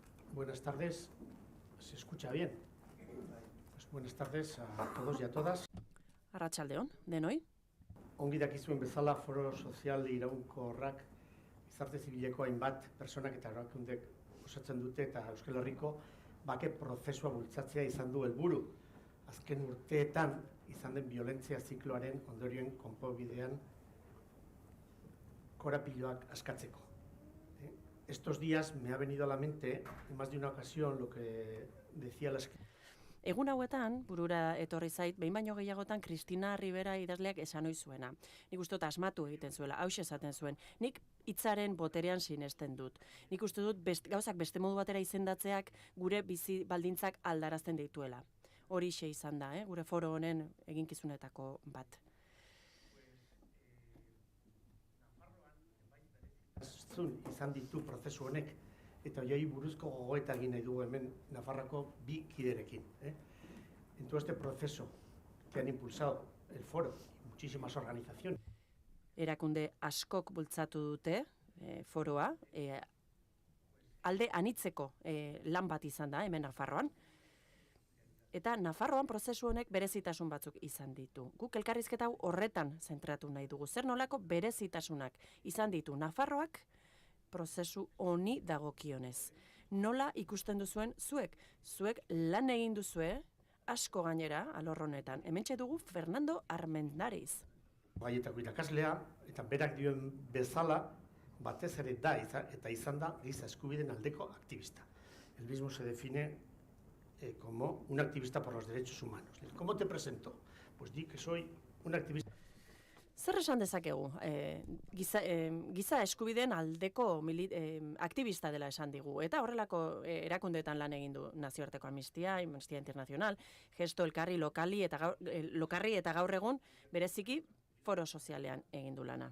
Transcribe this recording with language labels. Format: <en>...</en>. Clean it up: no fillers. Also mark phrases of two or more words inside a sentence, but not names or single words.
<es>Buenas tardes. ¿Se escucha bien? Pues buenas tardes a todos y a todas.</es> <eu>Arratsaldeon, denoi. Ongi dakizuen bezala foro sozial iraunkorrak gizarte zibileko hainbat pertsonak eta erakundek osatzen dute eta Euskal Herriko bake prozesua bultzatzea izan du helburu. Azken urteetan izan den violentzia zikloaren ondorioen konponbidean korapiloak askatzeko.</eu> <es>Estos días me ha venido a la mente, en más de una ocasión, lo que decía la escritora.</es> <eu>Egun hauetan, burura etorri zait, behin baino gehiagotan Cristina Rivera idazleak esan ohi zuena. Nik uste dut asmatu egiten zuela, hauxe esaten zuen. Nik hitzaren boterean sinesten dut. Nik uste dut gauzak beste modu batera izendatzeak gure bizi baldintzak aldarazten dituela. Horixe izan da, gure foro honen eginkizunetako bat. Izan ditu prozesu honek, eta hoiei buruzko gogoeta egin nahi dugu hemen Nafarroako bi kiderekin.</eu> <es>En todo este proceso que han impulsado el foro y muchísimas organizaciones.</es> <eu>Erakunde askok bultzatu dute foroa, alde anitzeko lan bat izan da hemen Nafarroan. Eta Nafarroan prozesu honek berezitasun batzuk izan ditu. Guk elkarrizketa hau horretan zentratu nahi dugu. Zer nolako berezitasunak izan ditu Nafarroak prozesu honi dagokionez. Nola ikusten duzuen zuek? Zuek lan egin duzue, asko gainera alor honetan. Hementxe dugu Fernando Armendariz. Gaietako irakaslea, eta berak dioen bezala, batez ere da eta izan da giza eskubideen aldeko aktivista.</eu> <es>El mismo se define como un activista por los derechos humanos. ¿Cómo te presento? Pues di que soy un activista.</es> <eu>Zer esan dezakegu? Giza eskubideen aldeko aktivista dela esan digu. Eta horrelako erakundeetan lan egin du nazioarteko Amnistia Internacional, Gesto Elkarri Lokarri eta gaur egun bereziki foro sozialean egin du lana.</eu>